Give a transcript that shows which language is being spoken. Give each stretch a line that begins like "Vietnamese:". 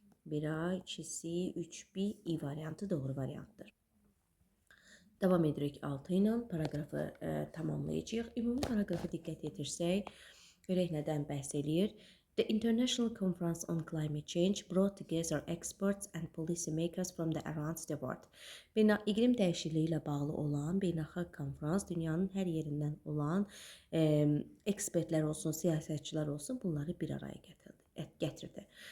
Azerbaijani: 1A, 2C, 3B, I variantı doğru variantdır. Devam edirik 6 ilə paragrafı tamamlayacağıq. Ümumi paragrafa diqqət yetirsək, görək nədən bəhs eləyir.
English: The International Conference on Climate Change brought together experts and policymakers from around the world.
Azerbaijani: İqlim dəyişikliyi ilə bağlı olan beynəlxalq konferans dünyanın hər yerindən olan ekspertlər olsun, siyasətçilər olsun, bunları bir araya gətirdi.